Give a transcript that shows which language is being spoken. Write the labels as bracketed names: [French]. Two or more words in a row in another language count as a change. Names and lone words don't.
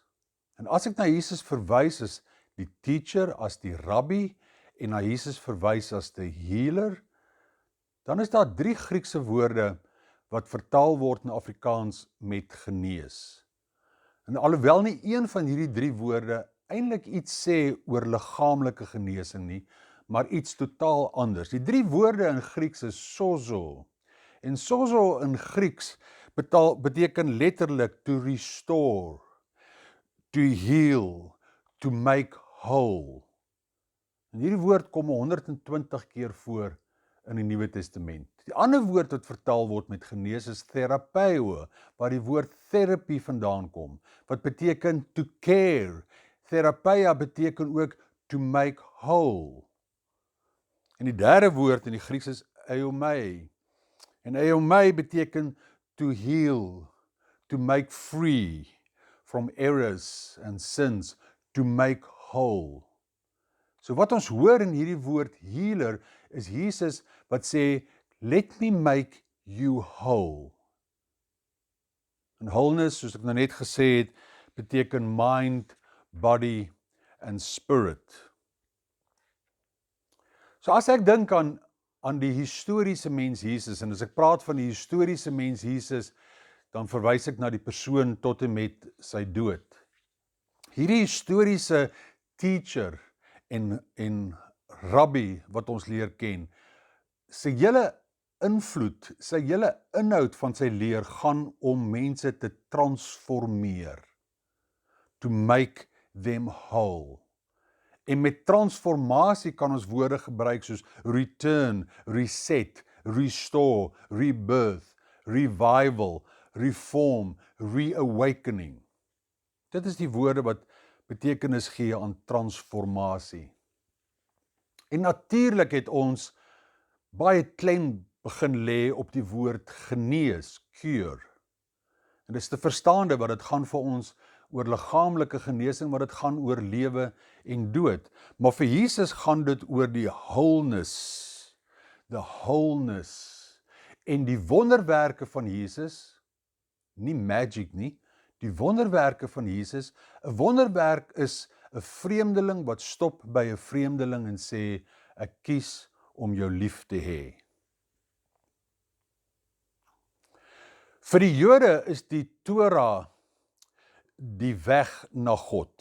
[Afrikaans] En as ek na Jesus verwys as die teacher, as die rabbi, en na Jesus verwys as die healer, dan is daar 3 Griekse woorde wat vertaal word in Afrikaans met genees. En alhoewel nie een van hierdie 3 woorde eintlik iets sê oor liggaamlike genesing nie, maar iets totaal anders. Die 3 woorde in Grieks is sozo. En sozo in Grieks beteken letterlik [English] to restore, to heal, to make whole. [Afrikaans] En hierdie woord kom 120 keer voor in die Nuwe Testament. Die ander woord wat vertaal word met genees is therapeo, waar die woord therapy vandaan kom, wat beteken [English] to care. [Afrikaans] Therapeia beteken ook [English] to make whole. [Afrikaans] En die derde woord in die Grieks is eomai. En eomai beteken [English] to heal, to make free from errors and sins, to make whole. [Afrikaans] So wat ons hoor in hierdie woord healer is Jesus wat sê, [English] let me make you whole. [Afrikaans] En wholeness, soos ek nou net gesê het, beteken [English] mind, body and spirit. [Afrikaans] So as ek dink aan die historiese mens Jesus, en as ek praat van die historiese mens Jesus, dan verwys ek na die persoon tot en met sy dood. Hierdie historiese teacher en rabbi wat ons leer ken, sy hele invloed, sy hele inhoud van sy leer gaan om mense te transformeer, [English] to make them whole. [Afrikaans] En met transformasie kan ons woorde gebruik soos [English] return, reset, restore, rebirth, revival, reform, reawakening. [Afrikaans] Dit is die woorde wat betekenis gee aan transformasie. En natuurlik het ons baie klem begin lê op die woord genees, cure. En dit is te verstaande wat dit gaan vir ons oor liggaamlike genesing, wat dit gaan oor lewe en dood. Maar vir Jesus gaan dit oor die wholeness, [English] the wholeness. [Afrikaans] En die wonderwerke van Jesus, nie magic nie, die wonderwerke van Jesus, 'n wonderwerk is 'n vreemdeling wat stop by 'n vreemdeling en sê, ek kies om jou lief te hê. Vir die Jode is die Torah die weg na God.